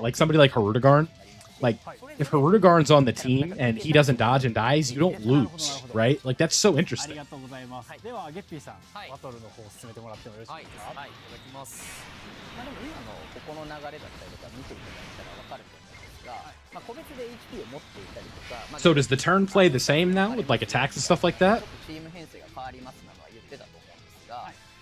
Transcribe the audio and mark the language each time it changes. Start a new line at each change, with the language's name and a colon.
English: Like somebody like Harudegarn. Like, if Harudegarn's on the team and he doesn't dodge and dies, you don't lose, right? Like, that's so interesting.
Japanese: ありがとうございます。ではゲッピーさん、バトルの方を進めてもらってもよろしいですか？はい、いただきます。でも今のここの流れだったりとか見ていただいたらわかると思うんですが、個別で HP を持っていたりとか。
English: So does the turn play the same now with like attacks and stuff like that?
Japanese: チーム編成が変わりますなのは言ってたと思うんですが、